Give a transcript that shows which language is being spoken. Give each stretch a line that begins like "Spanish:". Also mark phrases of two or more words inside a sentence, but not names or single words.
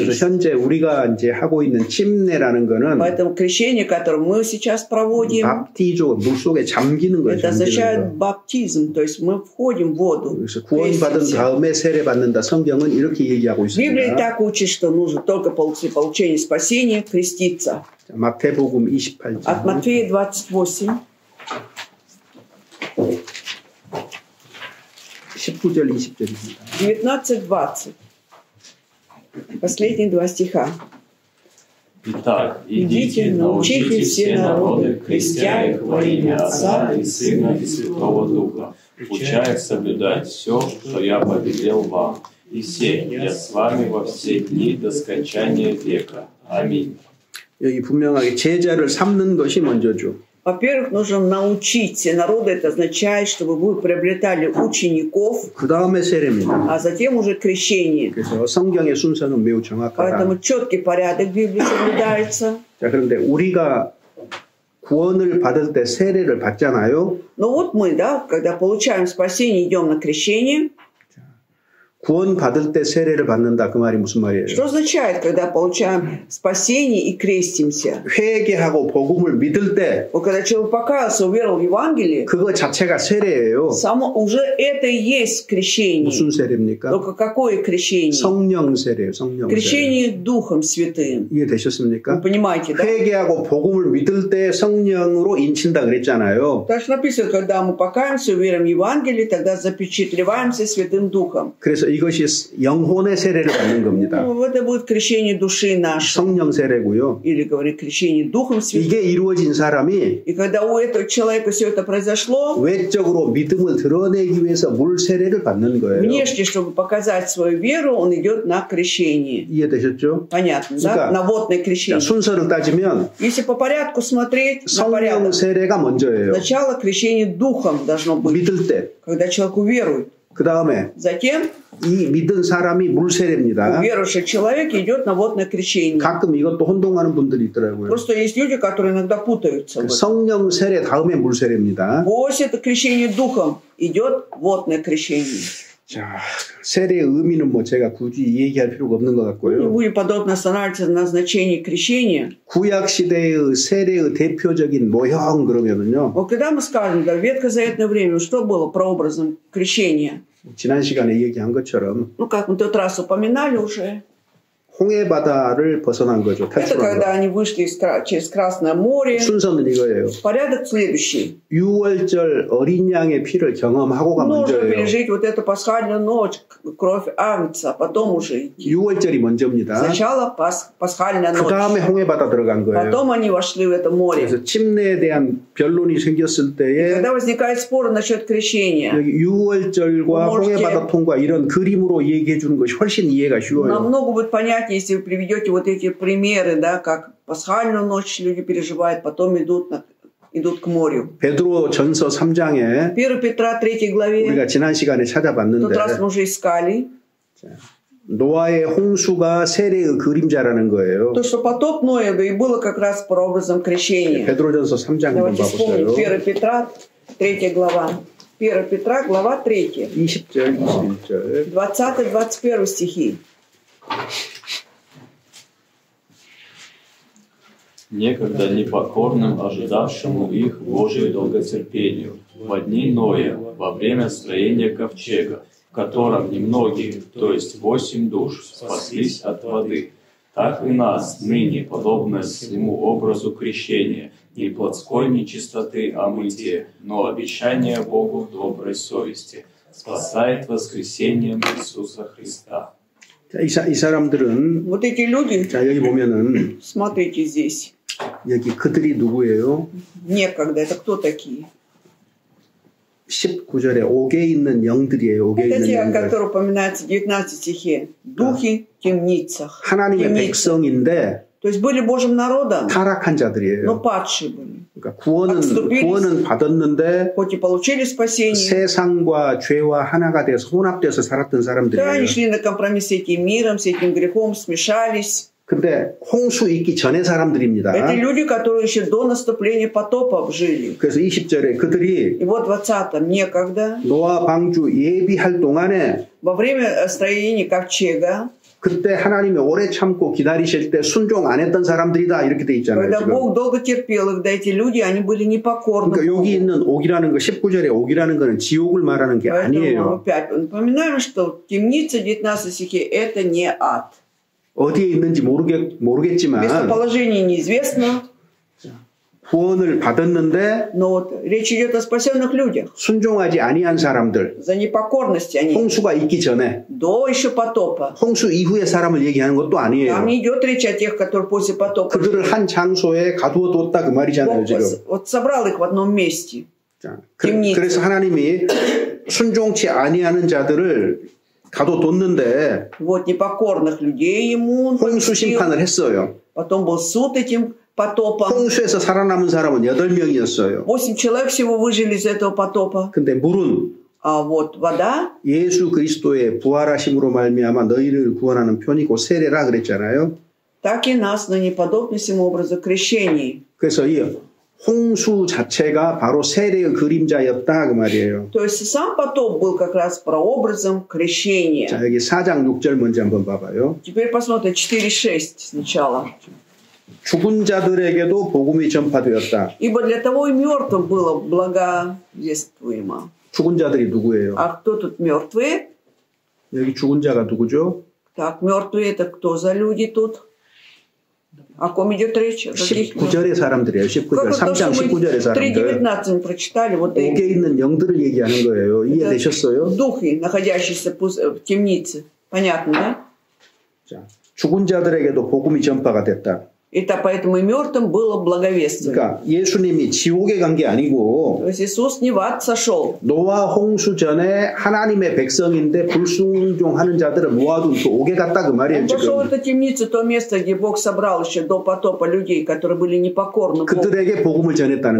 Korean: 그래서 현재 우리가 이제 하고 있는 침례라는 거는
Russian: поэтому крещение, которое мы сейчас проводим,
Korean: 바티조 물 속에 잠기는 거예요.
Russian: это означает баптизм, то есть мы входим в воду.
Korean: 그래서 구원받은 다음에 세례 받는다. 성경은 이렇게 얘기하고 있습니다.
Russian: Библия так учит, что нужно только после получения спасения креститься.
Korean: 마태복음 28장.
Russian: От Матфея 28.
Korean: 19절 20절입니다.
Russian: 19-20. Последние два стиха. Итак, идите, научите все народы, крестя их во имя Отца и Сына и Святого Духа, уча их соблюдать все, что я повелел вам. И сей, я с вами во все дни до скончания века. Аминь.
Korean: 여기 분명하게 제자를 삼는 것이 먼저죠.
Russian: Во-первых, нужно научить все народы. Это означает, чтобы вы приобретали учеников, а затем уже крещение.
Korean: 그래서 성경의 순서는 매우 정확하다.
Russian: Поэтому четкий порядок Библии соблюдается.
Korean: 자, 그런데 우리가 구원을 받을 때 세례를 받잖아요.
Russian: Но вот мы, да, когда получаем спасение, идем на крещение.
Korean: 구원 받을 때 세례를 받는다. 그 말이 무슨 말이에요?
Russian: Что означает, когда получаем спасение и крестимся?
Korean: 회개하고 복음을 믿을 때,
Russian: когда человек покаялся, уверовал в Евангелие,
Korean: 그거 자체가 세례예요.
Russian: само уже это и есть крещение.
Korean: 무슨 세례입니까?
Russian: только какое крещение?
Korean: 성령 세례예요. 성령
Russian: крещение
Korean: 세례.
Russian: Духом Святым.
Korean: 이해되셨습니까?
Russian: Вы понимаете, да?
Korean: 회개하고 복음을 믿을 때 성령으로 인친다 그랬잖아요.
Russian: Так что написано, когда мы покаемся, уверуем в Евангелие, тогда запечатлеваемся Святым Духом.
Korean: 그래서 이것이 영혼의 세례를 받는 겁니다.
Russian: Это будет крещение души нашей.
Korean: 성령 세례고요.
Russian: Или говорит крещение Духом Святым.
Korean: 이게 이루어진 사람이
Russian: И когда у этого человека все это произошло,
Korean: 외적으로 믿음을 드러내기 위해서 물 세례를 받는 거예요.
Russian: внешне, чтобы показать свою веру, он идет на крещение.
Korean: 이해되셨죠?
Russian: Понятно,
Korean: 그러니까,
Russian: да? На водное крещение.
Korean: 순서를 따지면
Russian: если по порядку смотреть,
Korean: 성령 세례가 먼저예요.
Russian: Сначала крещение Духом должно быть.
Korean: 믿을 때.
Russian: когда человек уверует.
Korean: 그 다음에
Russian: затем
Korean: 이 믿은 사람이 물 세례입니다.
Russian: Верующий человек идет на водное крещение.
Korean: 가끔 이것도 혼동하는 분들이 있더라고요.
Russian: Просто есть люди, которые иногда путаются.
Korean: 성령 세례 다음에 물 세례입니다.
Russian: После этого крещения Духом идет водное крещение.
Korean: 자, 세례의 의미는 뭐 제가 굳이 얘기할 필요가 없는 것 같고요.
Russian: Не будем подробно останавливаться на значении крещения.
Korean: 구약 시대의 세례의 대표적인 모형 그러면은요.
Russian: Вот когда мы скажем, да, в ветхозаветное время, что было прообразом крещения?
Korean: 지난 시간에 얘기한 것처럼.
Russian: Ну, как мы в тот раз упоминали уже.
Korean: 홍해 바다를 벗어난 거죠.
Russian: Это когда они вышли через Красное море.
Korean: 순서는 이거예요.
Russian: Порядок следующий.
Korean: 6월절 어린 양의 피를 경험하고가 먼저예요.
Russian: Нужно пережить вот эту пасхальную ночь, кровь агнца, потом уже идти.
Korean: 6월절이 먼저입니다.
Russian: Сначала пасхальная ночь.
Korean: 그 다음에 홍해 바다 들어간 거예요.
Russian: Потом они вошли в это море.
Korean: 그래서 침례에 대한 변론이 생겼을 때에
Russian: когда возникает спор насчет крещения.
Korean: 여기 6월절과 홍해 바다 통과 이런 그림으로 얘기해 주는 것이 훨씬 이해가 쉬워요.
Russian: намного будет понятнее, если вы приведете вот эти примеры, да, как пасхальную ночь люди переживают, потом идут к морю.
Korean: 베드로전서 3장에
Russian: 1 Петра 3 главе
Korean: 우리가 지난 시간에 찾아봤는데
Russian: тот раз мы уже искали.
Korean: 노아의 홍수가 세례의 그림자라는 거예요.
Russian: То, что потоп Ноева и было как раз прообразом крещения.
Korean: 베드로전서 3장 한번 봐보세요.
Russian: 1 Петра 3 глава. 1 Петра глава 3.
Korean: 20절, 21절.
Russian: 20-21 стихи. Некогда непокорным, ожидавшему их Божию долготерпению, во дни Ноя, во время строения ковчега, в котором немногие, то есть 8 душ, спаслись от воды. Так и нас ныне, подобно своему образу крещения, и плотской нечистоты омытие, но обещание Богу доброй совести спасает воскресением Иисуса Христа.
Korean: 자, 이 사람들은
Russian: вот эти люди,
Korean: 자, 여기 보면은
Russian: смотрите здесь.
Korean: 여기 그들이 누구예요?
Russian: некогда, это кто такие?
Korean: 19절에 옥에 있는 영들이에요. 옥에 있는 영들.
Russian: которые упоминаются в 19 стихе. Духи в темницах.
Korean: 하나님의 백성인데
Russian: То есть были Божьим народом,
Korean: 타락한 자들이에요.
Russian: но падшие были.
Korean: 그러니까 구원은 받았는데
Russian: хоть и получили спасение,
Korean: 세상과 죄와 하나가 돼서 혼합돼서 살았던 사람들이에요.
Russian: они шли на компромисс с этим миром, с этим грехом, смешались.
Korean: 근데 홍수 있기 전의 사람들입니다.
Russian: Это люди, которые еще до наступления потопов жили.
Korean: 그래서 20절에 그들이
Russian: И вот 20-м некогда
Korean: 노아 방주 예비할 동안에
Russian: во время строения ковчега
Korean: 그때 하나님이 오래 참고 기다리실 때 순종 안 했던 사람들이다 이렇게 돼 있잖아요.
Russian: Когда Бог долго терпел, когда эти люди, они были непокорны.
Korean: 그러니까 여기 있는 옥이라는 거 19절에 옥이라는 거는 지옥을 말하는 게 아니에요.
Russian: Опять напоминаем, что темница 19 стихе это не ад.
Korean: 어디에 있는지 모르겠지만
Russian: местоположение неизвестно.
Korean: 구원을 받았는데
Russian: Но вот речь идет о спасенных людях.
Korean: 순종하지 아니한 사람들.
Russian: За непокорность они.
Korean: 홍수가 있기 전에.
Russian: До еще потопа.
Korean: 홍수 이후의 사람을 얘기하는 것도 아니에요.
Russian: Там не идет речь о тех, которые после потопа.
Korean: 그들을 한 장소에 가두어 뒀다 그 말이잖아요, 지금.
Russian: Вот собрал их в одном месте.
Korean: 자, 그래서 하나님이 순종치 아니하는 자들을 가둬뒀는데
Russian: вот непокорных людей ему
Korean: 홍수 심판을 했어요.
Russian: Потом был суд этим потопом.
Korean: 홍수에서 살아남은 사람은 8명이었어요.
Russian: 8 человек всего выжили из этого потопа.
Korean: 근데 물은
Russian: А вот вода
Korean: 예수 그리스도의 부활하심으로 말미암아 너희를 구원하는 편이고 세례라 그랬잖아요.
Russian: так и нас на неподобным образу крещение.
Korean: 그래서 이 홍수 자체가 바로 세례의 그림자였다 그 말이에요.
Russian: То есть сам потоп был как раз прообразом крещения.
Korean: 자, 여기 4장 6절 먼저 한번 봐봐요.
Russian: Теперь посмотрим 4:6 сначала.
Korean: 죽은 자들에게도 복음이 전파되었다.
Russian: Ибо для того и мертвым было благовествуемо.
Korean: 죽은 자들이 누구예요?
Russian: А кто тут мертвые?
Korean: 여기 죽은 자가 누구죠?
Russian: Так, мертвые это кто за люди тут? О ком идет речь?
Korean: 19절의 사람들이에요. 19절, 3장 19절의 사람들.
Russian: 3:19 прочитали. Вот
Korean: 옥에 있는 영들을 얘기하는 거예요. 이해되셨어요?
Russian: Духи, находящиеся в темнице. Понятно, да?
Korean: 자, 죽은 자들에게도 복음이 전파가 됐다.
Russian: Это поэтому и мертвым было благовествие.
Korean: 그러니까 예수님이 지옥에 간 게 아니고
Russian: То есть Иисус не в ад сошел.
Korean: 노아 홍수 전에 하나님의 백성인데 불순종하는 자들을 모아둔 그 옥에 갔다 그 말이에요.
Russian: Он пошел в эту темницу, то место, где Бог собрал еще до потопа людей, которые были непокорны.
Korean: 그들에게 복음을 전했다는